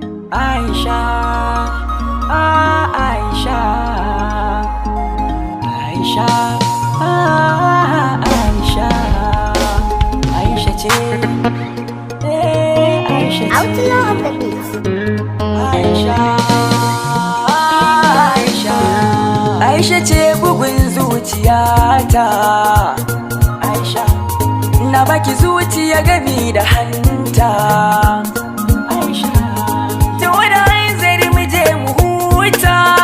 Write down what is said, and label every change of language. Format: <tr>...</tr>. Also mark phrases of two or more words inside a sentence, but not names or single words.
<ha>Aisha, ah, Aisha, Aisha, ah, Aisha, Aisha ce, eh, Aisha ce.</ha> <en>Outlaw of the beats.</en> <ha>Aisha, Aisha, Aisha ce bugun zuciyata. Aisha, na baki zuciya gami da hanta. Aisha, da wani hanzari mu je mu huta.</ha>